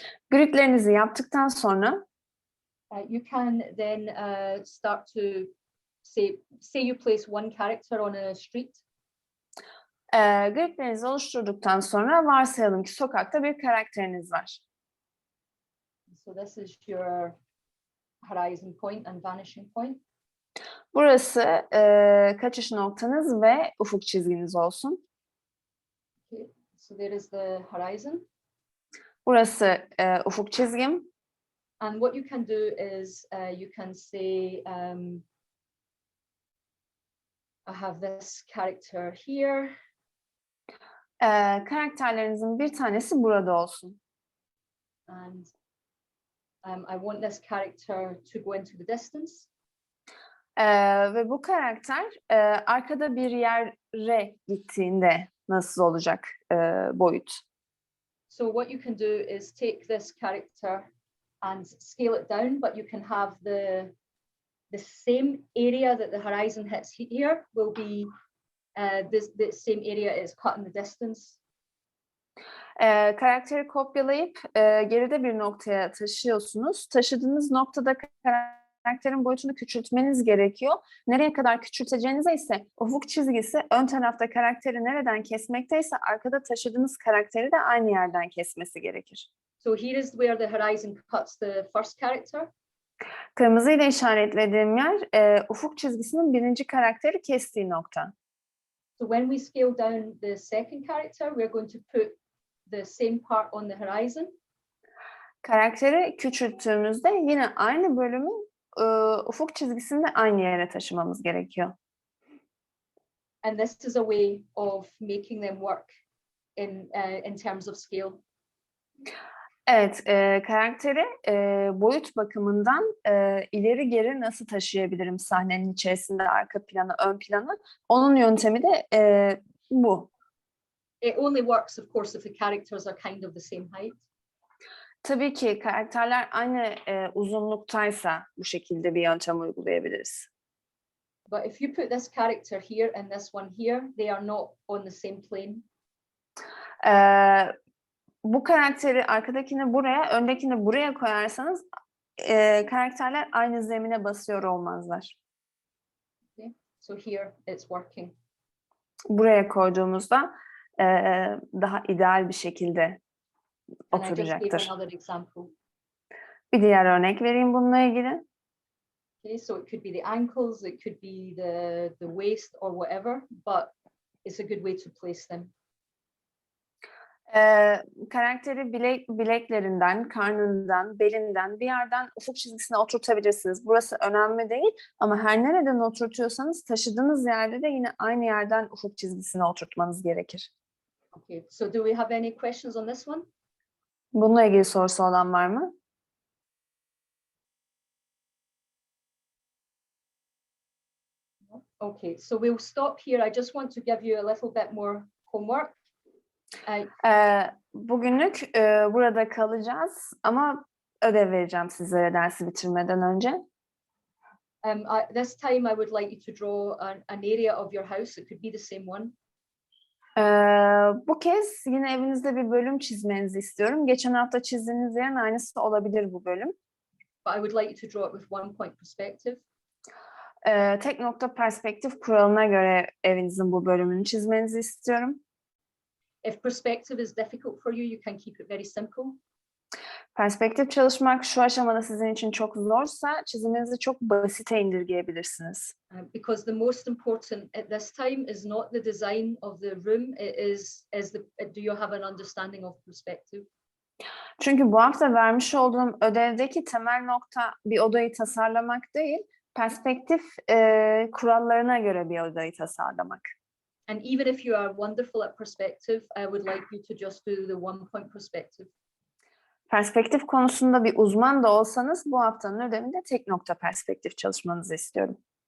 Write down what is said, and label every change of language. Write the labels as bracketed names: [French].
[Turkish] Gridlerinizi yaptıktan sonra [English] you can then start to say you place one character on a street. [Turkish] Gridlerinizi oluşturduktan sonra varsayalım ki sokakta bir karakteriniz var. [English] So this is your horizon point and vanishing point. [Turkish] Burası kaçış noktanız ve ufuk çizginiz olsun. [English] Okay. So there is the horizon. [Turkish] Burası ufuk çizgim. [English] And what you can do is you can say, I have this character here. [Turkish] Karakterlerinizin bir tanesi burada olsun. [English] And I want this character to go into the distance. [Turkish] Ve bu karakter arkada bir yere gittiğinde nasıl olacak boyut? [English] So what you can do is take this character and scale it down, but you can have the same area that the horizon hits here will be the same area is cut in the distance. [Turkish] Karakteri kopyalayıp geride bir noktaya taşıyorsunuz. Taşıdığınız noktada karakterin boyutunu küçültmeniz gerekiyor. Nereye kadar küçülteceğinize ise ufuk çizgisi ön tarafta karakteri nereden kesmekteyse arkada taşıdığınız karakteri de aynı yerden kesmesi gerekir. [English] So here is where the horizon cuts the first character. [Turkish] Kırmızı ile işaretlediğim yer ufuk çizgisinin birinci karakteri kestiği nokta. [English] So when we scale down the second character, we're going to put the same part on the horizon. [Turkish] Karakteri küçülttüğümüzde yine aynı bölümü ufuk çizgisinde aynı yere taşımamız gerekiyor. [English] And this is a way of making them work in terms of scale. [Turkish] Evet, karakteri boyut bakımından ileri geri nasıl taşıyabilirim sahnenin içerisinde arka plana, ön plana? Onun yöntemi de bu. [English] It only works, of course, if the characters are kind of the same height. [Turkish] Tabii ki karakterler aynı uzunluktaysa bu şekilde bir yöntem uygulayabiliriz. [English] But if you put this character here and this one here, they are not on the same plane. [Turkish] Bu karakteri arkadakini buraya, öndekini buraya koyarsanız karakterler aynı zemine basıyor olmazlar. [English] Okay. So here it's working. [Turkish] Buraya koyduğumuzda daha ideal bir şekilde [English] And I just gave [Turkish] oturacaktır. [English] another example. [Turkish] Bir diğer örnek vereyim bununla ilgili. [English] Okay, so it could be the ankles, it could be the waist or whatever, but it's a good way to place them. [Turkish] Karakteri bileklerinden, karnından, belinden bir yerden ufuk çizgisine oturtabilirsiniz. Burası önemli değil ama her nereden oturtuyorsanız taşıdığınız yerde de yine aynı yerden ufuk çizgisine oturtmanız gerekir. [English] Okay, so do we have any questions on this one? [Turkish] Bununla ilgili sorusu olan var mı? [English] Okay, so we'll stop here. I just want to give you a little bit more homework. [Turkish] Bugünlük burada kalacağız ama ödev vereceğim sizlere dersi bitirmeden önce. [English] This time I would like you to draw an area of your house. It could be the same one. [Turkish] Bu kez yine evinizde bir bölüm çizmenizi istiyorum. Geçen hafta çizdiğiniz yerin aynısı olabilir bu bölüm. [English] But I would like you to draw it with one point perspective. [Turkish] Tek nokta perspektif kuralına göre evinizin bu bölümünü çizmenizi istiyorum. [English] If perspective is difficult for you, you can keep it very simple. [Turkish] Perspektif çalışmak şu aşamada sizin için çok zorsa çiziminizi çok basite indirgeyebilirsiniz. [English] Because the most important at this time is not the design of the room, it is do you have an understanding of perspective? [Turkish] Çünkü bu hafta vermiş olduğum ödevdeki temel nokta bir odayı tasarlamak değil, perspektif kurallarına göre bir odayı tasarlamak. [English] And even if you are wonderful at perspective, I would like you to just do the one point perspective. [Turkish] Perspektif konusunda bir uzman da olsanız bu haftanın ödevinde tek nokta perspektif çalışmanızı istiyorum.